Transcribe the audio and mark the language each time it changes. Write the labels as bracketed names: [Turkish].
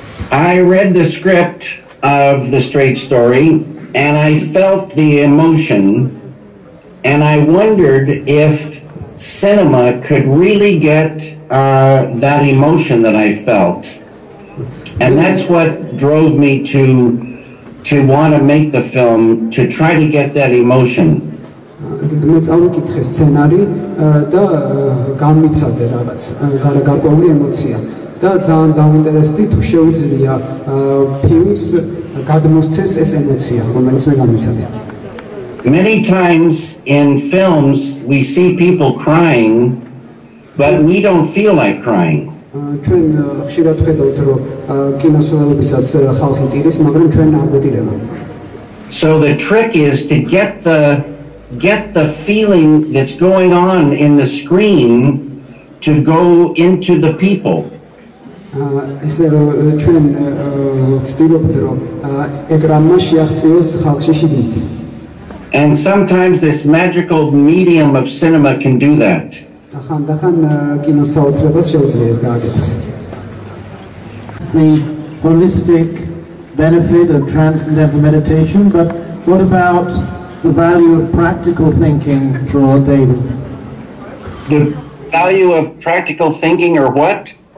[English] I read the script of the Straight Story and I felt the emotion, and I wondered if cinema could really get that emotion that I felt. And that's what drove me to want to make the film, to try to get that emotion. [Georgian] მე წავიკითხე სცენარი და გამიცადე რაღაც გარკვეული ემოცია და ძალიან დავინტერესდი თუ შეუძლია ფილმს გადმოსცეს ეს ემოცია, რომელიც მე გამიცადე. [English] Many times in films we see people crying, but we don't feel like crying. [Georgian] ჩვენ ხშირად ვხედავთ რომ კინოსურათებისას ხალხი ტირის, მაგრამ ჩვენ არ ვეტირება. [English] So the trick is to get the feeling that's going on in the screen to go into the people. [Georgian] ისე რომ ჩვენ ვცდილობთ რომ ეკრანმა შეაღწიოს ხალხში შიგნით. [English] And sometimes this magical medium of cinema can do that. [Georgian] ხანდახან კინოსაოცრებას შეუძლია ეს გააკეთოს. [English] The holistic benefit of transcendental meditation, but what about the value of practical thinking for David? The value of practical thinking, or what?